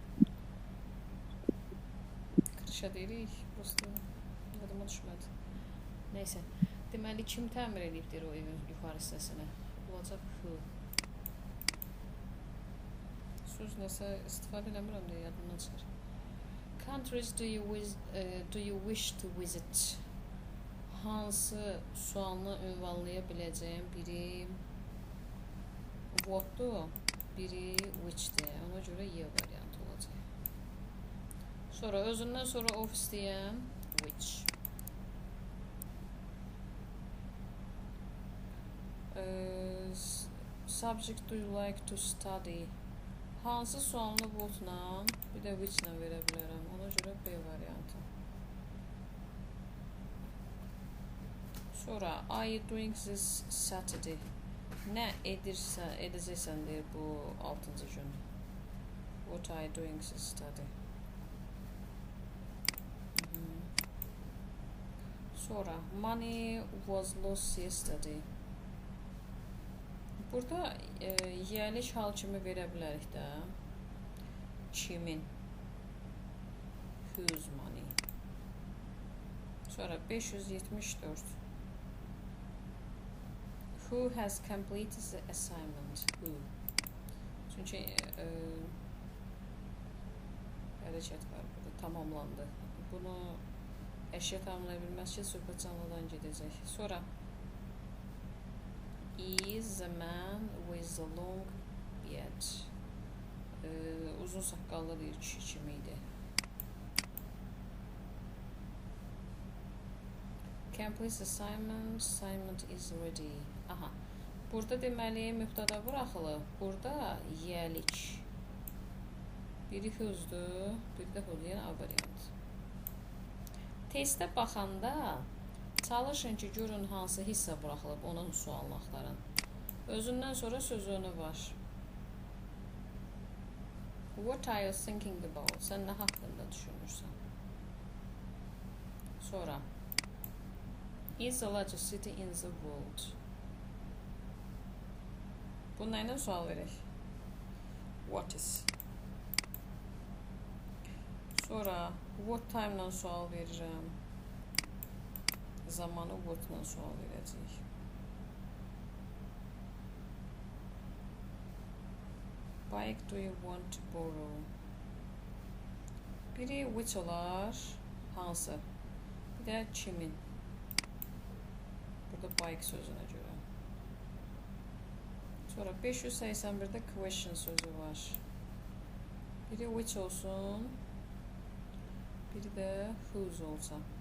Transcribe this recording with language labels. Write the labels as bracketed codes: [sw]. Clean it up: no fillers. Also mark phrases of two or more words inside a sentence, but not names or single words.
[az] Krişa deyirik, prosto yadıma düşmədi. Neyse. Deməli kim təmir edibdir o evin yuxarı hissəsini? Olacaq who. Söz nəsə istifadə eləmirəm deyə yadımdan çıxır. [en] Countries do you wish to visit? [az] Hansı sualını ünvanlaya biləcəyim biri what'dur, biri which'dir. Ona görə Y variantı olacaq. Sonra özündən sonra of istəyəm which. [en] Subject do you like to study? [az] Hansı sualını what'la, bir də which'lə verə bilərəm. Ona görə B variantı. [en] Sonra are you doing this Saturday? [az] Nə edəcəksən deyir bu 6-cı gün. [en] What are you doing this Saturday? Sonra money was lost yesterday. [az] Burada yelik hal kimi verə bilərik də. [en] Kimin? Whose money? [az] Sonra 574. [en] Who has completed the assignment? Who? [az] Çünki hərəkət var burada, tamamlandı. Bunu əşya tamamlaya bilməz ki, söhbət canlıdan gedəcək. [en] Sonra is the man with the long beard. [az] Uzun saqqallı bir kişi kimi idi. [en] Complete assignment is ready. Aha. [az] Burada deməli mübtəda buraxılıb. Burada yelik. Biri who'sdur, biri də who, yəni A variant. Testə baxanda çalışın ki, görün hansı hissə buraxılıb, onun sualını axtarın. Özündən sonra söz önü var. [en] What are you thinking about? [az] Sən nə haqqında düşünürsən? [en] Sonra is the largest city in the world? [az] Bununla ilə sual verək. [en] What is? [az] Sonra [en] what time [az] ilə sual verirəm. Zamanı what ilə sual verəcək. [en] Bike do you want to borrow? [az] Biri which olar, hansı? Bir də kimin? Burada bike sözünə görə. Sonra 581-də question sözü var. Biri which olsun, biri də whose olsa.